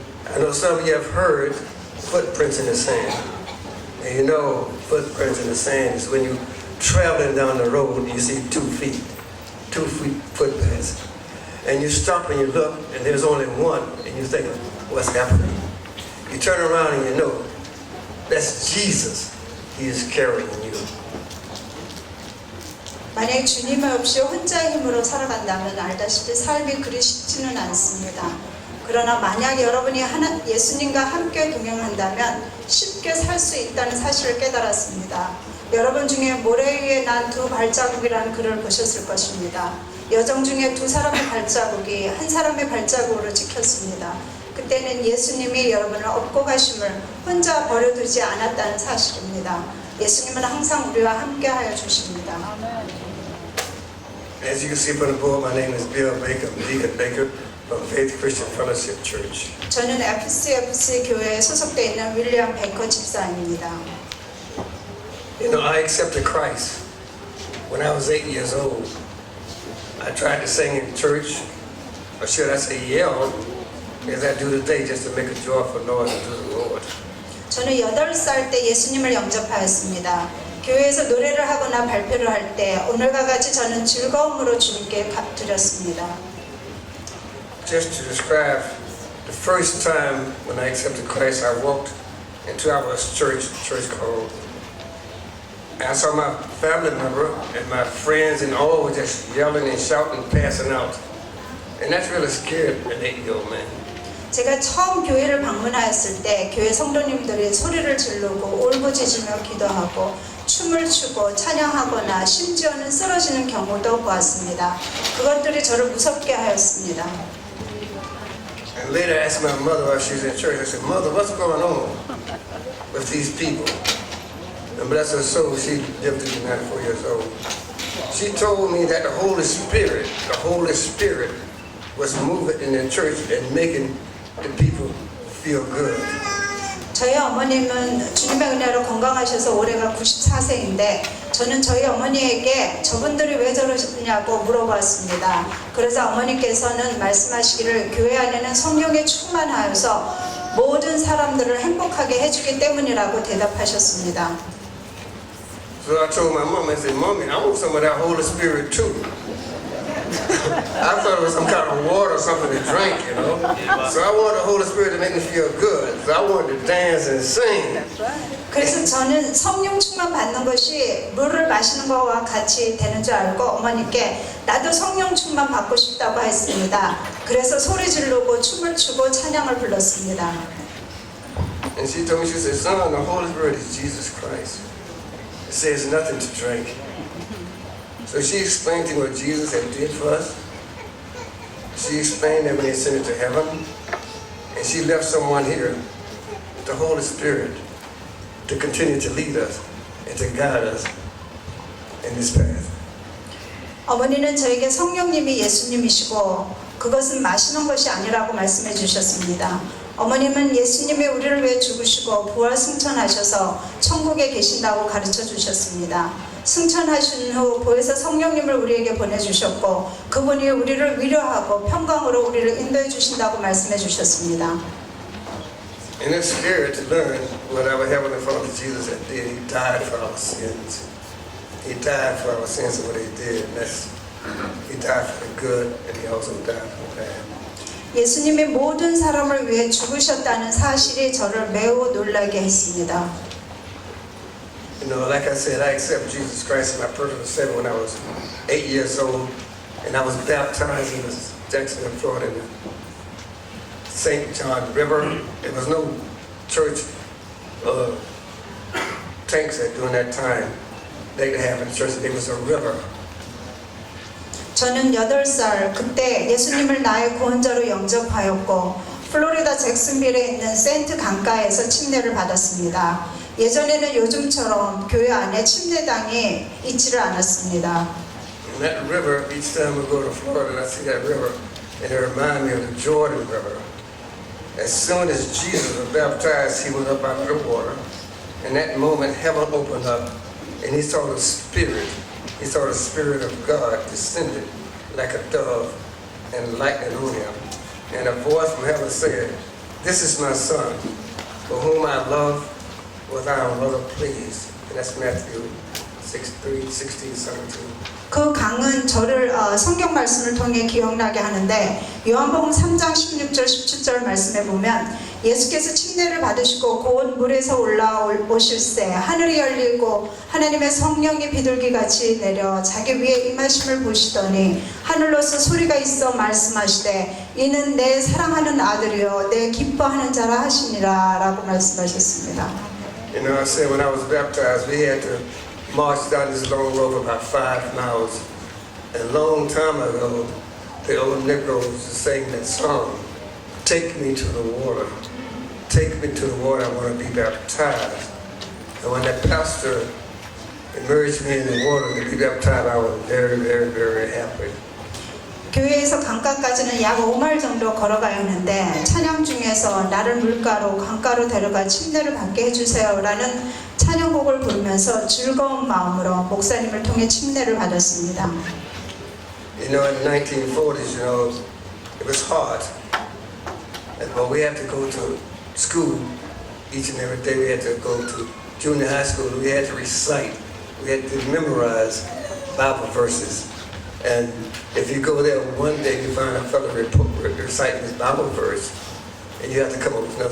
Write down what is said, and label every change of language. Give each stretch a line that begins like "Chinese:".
English: I know some of you have heard footprints in the sand. And you know, footprints in the sand is when you're traveling down the road and you see 2 feet footprints. And you stop and you look and there's only one and you think, what's happening? You turn around and you know, that's Jesus. He is carrying you.
Korean: 만약 주님의 없이 혼자의 힘으로 살아간다면 알다시피 삶이 그리 쉽지는 않습니다. 그러나 만약 여러분이 예수님과 함께 동행한다면 쉽게 살 수 있다는 사실을 깨달았습니다. 여러분 중에 모래 위에 난 2 발자국이라는 글을 보셨을 것입니다. 여정 중에 2 사람의 발자국이 한 사람의 발자국으로 찍혔습니다. 그때는 예수님이 여러분을 업고 가심을 혼자 버려두지 않았다는 사실입니다. 예수님은 항상 우리와 함께하여 주십니다.
English: As you can see from the board, my name is Bill Baker, Deacon Baker from Faith Christian Fellowship Church.
Korean: 저는 FCFC 교회에 소속되어 있는 윌리엄 베이커 집사입니다.
English: You know, I accepted Christ when I was 8 years old. I tried to sing in church, or should I say yell, as I do today, just to make a joyful noise to the Lord.
Korean: 저는 8살 때 예수님을 영접하였습니다. 교회에서 노래를 하거나 발표를 할 때 오늘과 같이 저는 즐거움으로 주님께 드렸습니다.
English: Just to describe the first time when I accepted Christ, I walked into our church called. I saw my family member and my friends and all were just yelling and shouting, passing out. And that's really scared an 8-year-old man.
Korean: 제가 처음 교회를 방문하였을 때 교회 성도님들이 소리를 지르고 울부짖으며 기도하고 춤을 추고 찬양하거나 심지어는 쓰러지는 경우도 보았습니다. 그것들이 저를 무섭게 하였습니다.
English: And later I asked my mother while she was in church, I said, Mother, what's going on with these people? And bless her soul, she lived to be 94 years old. She told me that the Holy Spirit was moving in the church and making the people feel good.
Korean: 저희 어머님은 주님의 은혜로 건강하셔서 올해가 94세인데 저는 저희 어머니에게 저분들이 왜 저러셨냐고 물어봤습니다. 그래서 어머니께서는 말씀하시기를 교회 안에는 성령에 충만하여서 모든 사람들을 행복하게 해주기 때문이라고 대답하셨습니다.
English: So I told my mom, I said, Mommy, I want some of that Holy Spirit too. I thought it was some kind of water or something to drink, you know. So I wanted the Holy Spirit to make me feel good. So I wanted to dance and sing.
Korean: 그래서 저는 성령 충만 받는 것이 물을 마시는 것과 같이 되는 줄 알고 어머니께 나도 성령 충만 받고 싶다고 했습니다. 그래서 소리 지르고 춤을 추고 찬양을 불렀습니다.
English: And she told me, she said, son, the Holy Spirit is Jesus Christ. It says nothing to drink. So she explained to me what Jesus had did for us. She explained that when he ascended to heaven, and she left someone here, the Holy Spirit, to continue to lead us and to guide us in this path.
Korean: 어머니는 저에게 성령님이 예수님이시고 그것은 마시는 것이 아니라고 말씀해 주셨습니다. 어머님은 예수님이 우리를 위해 죽으시고 부활 승천하셔서 천국에 계신다고 가르쳐 주셨습니다. 승천하신 후 보혜사 성령님을 우리에게 보내주셨고 그분이 우리를 위로하고 평강으로 우리를 인도해 주신다고 말씀해 주셨습니다.
English: In this spirit to learn what our Heavenly Father Jesus had did, He died for our sins. He died for our sins and what He did. And that's, He died for the good and He also died for the bad.
Korean: 예수님이 모든 사람을 위해 죽으셨다는 사실이 저를 매우 놀라게 했습니다.
English: You know, like I said, I accepted Jesus Christ in my personal Savior when I was 8 years old, and I was baptized in Jacksonville, Florida, in the St. John River. There was no church tanks during that time. They could have in the church. There was a river.
Korean: 저는 8살 그때 예수님을 나의 구원자로 영접하였고 플로리다 잭슨빌에 있는 세인트 강가에서 침례를 받았습니다. 예전에는 요즘처럼 교회 안에 침례당이 있지를 않았습니다.
English: And that river, each time we go to Florida, I see that river, and it reminds me of the Jordan River. As soon as Jesus was baptized, he went up out of the water. In that moment, heaven opened up, and he saw the Spirit. He saw the Spirit of God descended like a dove and lightened on him. And a voice from heaven said, "This is my Son, for whom I love, without other pleased." And that's Matthew 6:16-17.
Korean: 그 강은 저를 성경 말씀을 통해 기억나게 하는데 요한복음 3장 16절 17절 말씀에 보면 예수께서 침례를 받으시고 곧 물에서 올라오실새 하늘이 열리고 하나님의 성령이 비둘기같이 내려 자기 위에 임하심을 보시더니 하늘로서 소리가 있어 말씀하시되 이는 내 사랑하는 아들이요 내 기뻐하는 자라 하시니라 라고 말씀하셨습니다.
English: You know, I said when I was baptized, we had to march down this long road for about 5 miles. And a long time ago, the old Negroes used to sing that song, "Take me to the water. Take me to the water, I want to be baptized." And when that pastor immersed me in the water to be baptized, I was very, very, very happy.
Korean: 교회에서 강가까지는 약 5마일 정도 걸어가야 하는데 찬양 중에서 나를 물가로 강가로 데려가 침례를 받게 해주세요 라는 찬양곡을 부르면서 즐거운 마음으로 목사님을 통해 침례를 받았습니다.
English: You know, in the 1940s, you know, it was hard. But we had to go to school each and every day. We had to go to junior high school. We had to recite. We had to memorize Bible verses. And if you go there one day, you find a fellow reciting his Bible verse, and you have to come up with another.